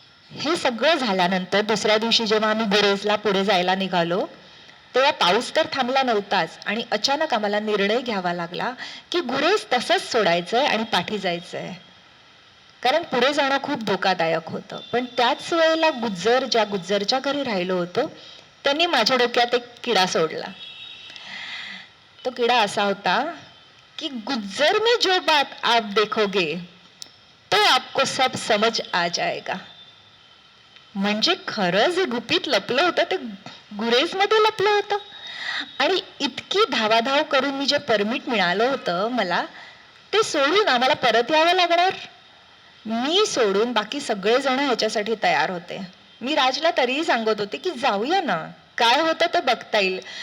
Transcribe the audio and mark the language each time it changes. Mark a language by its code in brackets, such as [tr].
[mr] हे सगळं झाल्यानंतर दुसऱ्या दिवशी जेव्हा आम्ही गुरेजला पुढे जायला निघालो तेव्हा पाऊस तर थांबला नव्हताच आणि अचानक आम्हाला निर्णय घ्यावा लागला की गुरेज तसंच सोडायचंय आणि पाठी जायचंय, कारण पुढे जाणं खूप धोकादायक होतं. पण त्याच वेळेला ज्या गुज्जरच्या घरी राहिलो होतो त्यांनी माझ्या डोक्यात एक किडा सोडला. तो किडा असा होता की [hi] गुज्जर में जो बात आप देखोगे तो आपको सब समझ आ जाएगा. [mr] म्हणजे खरं जे गुपित लपलं होतं ते गुरेजमध्ये लपलं होतं. आणि इतकी धावाधाव करून मी जे परमिट मिळालं होतं मला, ते सोडून आम्हाला परत यावं लागणार. मी सोडून बाकी सगळे जण ह्याच्यासाठी तयार होते. मी राजला तरीही सांगत होते की जाऊया ना, काय होतं ते बघता येईल.